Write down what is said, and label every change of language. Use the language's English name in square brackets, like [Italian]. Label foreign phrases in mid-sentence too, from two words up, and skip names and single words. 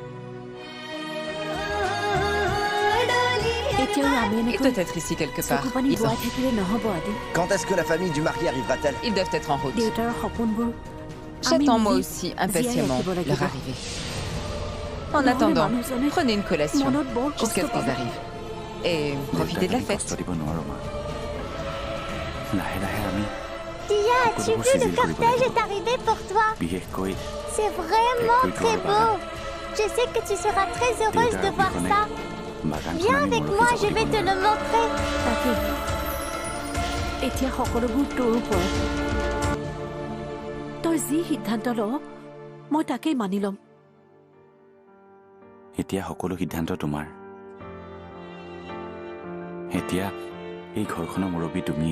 [Assamese] এতিয়াও আমি [French] Il [Assamese] এনেকৈ [French] doit être ici quelque part. [Assamese] চকু পানী [French] Ils [Assamese] বোৱাই [French] sont- [Assamese] থাকিলে নহ'ব আদি। [French] Quand est-ce que la famille du marié arrivera-t-elle? Ils doivent être en route. [Assamese] দেউতাৰ সপোনবোৰ আমি [French] J'attends moi [Assamese] নিজেই [French] aussi [Assamese] জীয়াই [French] impatiemment [Assamese] ৰাখিব লাগিব। [French] leur arrivée. En [Assamese] নহ'লে [French] attendant, [Assamese] মানুহজনে [French] prenez une collation [Assamese] মনত বৰ কষ্ট [French] jusqu'à ce [Assamese] পাব। [French] qu'ils arrivent. Et profitez de la [Assamese] দেউতাক [French] fête. [Assamese] কষ্ট দিব নোৱাৰোঁ মা। লাহে লাহে আমি [French] Tia, as-tu [Assamese] সকলোবোৰ [French] vu, le [Assamese] চিজিল কৰিব [French] cortège [Assamese] লাগিব। [French] est arrivé pour toi. [Assamese] বিশেষকৈ [French] C'est vraiment Écoute, très Barbara. beau. Je sais que tu seras très heureuse de voir ça. [Assamese] বাগানখন [French] Viens [Assamese] আমি [French] avec [Assamese] মৰহি [French] moi, [Assamese] যাব [French] je [Assamese] দিব [French] vais te [Assamese] নোৱাৰোঁ। [French] le montrer. [Assamese] তাকে এতিয়া সকলোবোৰ তোৰ ওপৰত। তই যি সিদ্ধান্ত ল মই তাকেই মানি ল'ম। এতিয়া সকলো সিদ্ধান্ত তোমাৰ। এতিয়া এই ঘৰখনৰ মুৰব্বী তুমিয়েই।